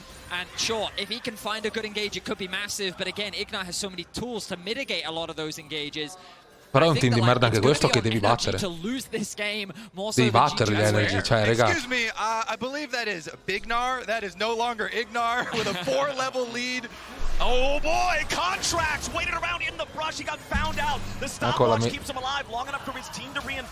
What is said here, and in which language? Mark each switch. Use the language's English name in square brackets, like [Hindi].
[English] And sure, if he can find a good engage, it could be massive. But again, Ignite has so many tools to mitigate a lot of those engages. [Italian] Però è un team di merda anche questo che devi battere. Devi battere gli Energy, cioè, raga. [English] Excuse me, I believe that is Bignar. That is no longer Ignar with a 4-level lead. Oh boy, Contracts waited around in the brush. He got found out. The stopwatch keeps him alive long enough for his team to reinforce.